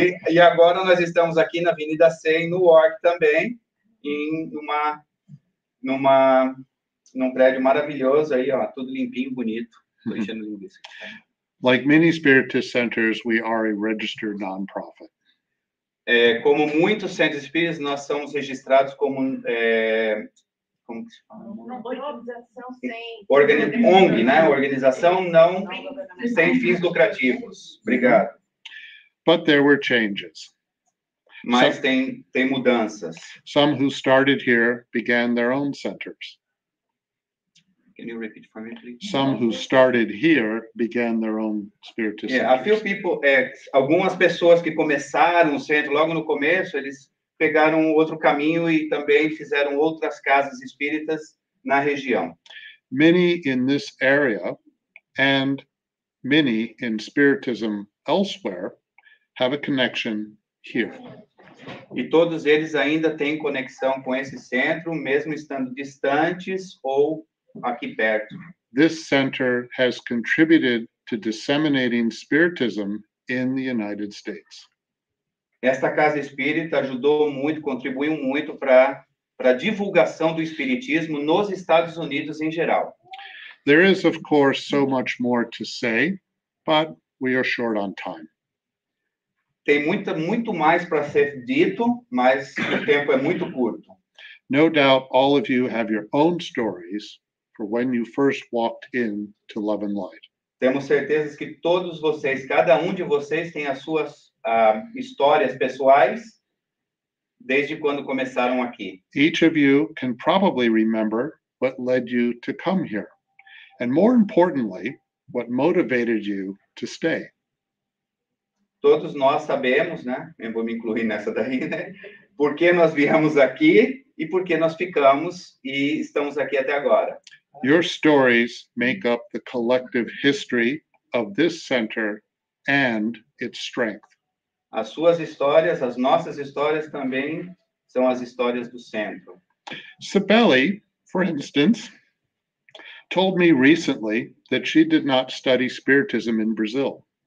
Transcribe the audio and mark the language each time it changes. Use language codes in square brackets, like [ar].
[pt] E agora nós estamos aqui na Avenida C, em Newark também, num prédio maravilhoso aí, ó, tudo limpinho, bonito. Tô enchendo linguiça. [en] Like many Spiritist centers, we are a registered nonprofit. [pt] Como muitos centros espíritas, nós somos registrados como como que se fala? Organização sem... ONG, né? Organização não sem fins lucrativos. Obrigado. [en] But there were changes. [pt] Mas tem mudanças. [en] Some who started here began their own centers. Can you repeat for me, please? Some who started here began their own Spiritist A few centers. people, [pt] algumas pessoas que começaram o centro logo no começo, eles pegaram outro caminho e também fizeram outras casas espíritas na região. [en] Many in this area and many in Spiritism elsewhere have a connection here. [pt] E todos eles ainda têm conexão com esse centro, mesmo estando distantes ou aqui perto. [en] This center has contributed to disseminating Spiritism in the United States. [pt] Esta casa espírita ajudou muito, contribuiu muito para a divulgação do espiritismo nos Estados Unidos em geral. [en] There is, of course, so much more to say, but we are short on time. [pt] Tem muito mais para ser dito, mas o tempo é muito curto. [en] No doubt all of you have your own stories for when you first walked in to Love and Light. [pt] Temos certeza que todos vocês, cada um de vocês tem as suas histórias pessoais desde quando começaram aqui. [en] Each of you can probably remember what led you to come here, and more importantly, what motivated you to stay. [pt] Todos nós sabemos, né? Eu vou me incluir nessa daí, né? Por que nós viemos aqui e por que nós ficamos e estamos aqui até agora. [en] Your stories make up the collective history of this center and its strength. [pt] As suas histórias, as nossas histórias também são as histórias do centro. [en] Cibele, for instance, told me recently that she did not study Spiritism in Brazil.